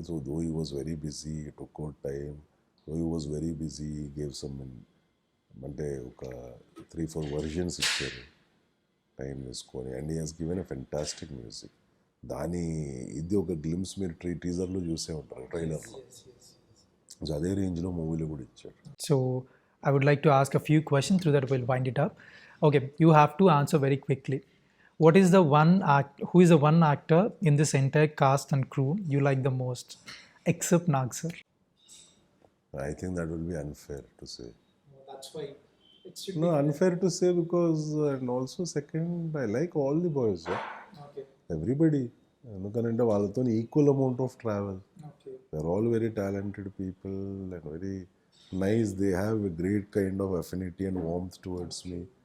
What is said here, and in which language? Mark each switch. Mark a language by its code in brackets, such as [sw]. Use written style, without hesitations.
[en] so though he was very busy, took out time, though he was very busy, gave some [te] అంటే ఒక 3-4 versions ఇచ్చారు time తీసుకొని. [en] And he has given a fantastic music. [te] దాని ఇది ఒక glimpse మీరు టీజర్లో చూసే ఉంటారు, ట్రైలర్లో. సో అదే రేంజ్లో మూవీలో కూడా ఇచ్చాడు. [en] So I would like to ask a few questions, through that we'll wind it up. Okay, you have to answer very quickly. What is the who is the one actor in this entire cast and crew you like the most, except Nag sir? I think that will be unfair to say. That's why it should No, unfair to say because and also second, I like all the boys. Yeah? Okay. Everybody. [te] ఎందుకంటే వాళ్ళతో [en] Equal amount of travel. Okay. They're all very talented people and very nice. They have a great kind of affinity and warmth towards me.